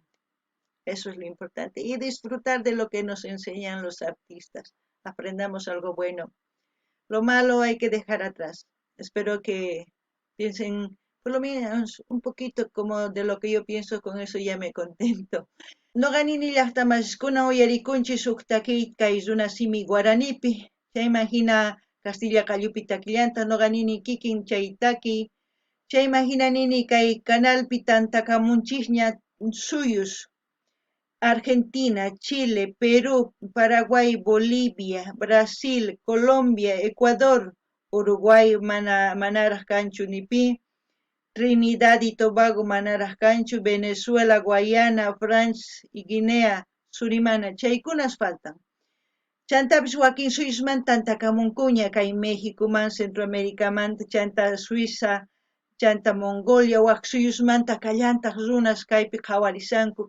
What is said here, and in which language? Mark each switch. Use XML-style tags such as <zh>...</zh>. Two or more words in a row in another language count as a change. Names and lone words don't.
<es>Eso es lo importante. Y disfrutar de lo que nos enseñan los artistas. Aprendamos algo bueno. Lo malo hay que dejar atrás. Espero que piensen por lo menos un poquito como de lo que yo pienso, con eso ya me contento.</es> <qu>No ganini llaqtamasiskuna uyarikunchis huk takiyta kay runasimi guaranipi. Chay imagina Castilla kallupi takillanta no ganini kikin chay taki. Chay imagina nini kay canalpi tantakamunchikña suyus. Argentina, Chile, Perú, Paraguay, Bolivia, Brasil, Colombia, Ecuador, Uruguay manaraj kanchu nipi, Trinidad y Tobago manaraj kanchu, Venezuela, Guayana, France y Guinea, Surimana, chaykunas faltan. Chantapis wakin Suizman tantakamunkuña kay México man, Centroamérica man, chanta Suiza, chanta Mongolia, wak Suyusmanta kallantaq runas kaypi qhawarisanku.</qu>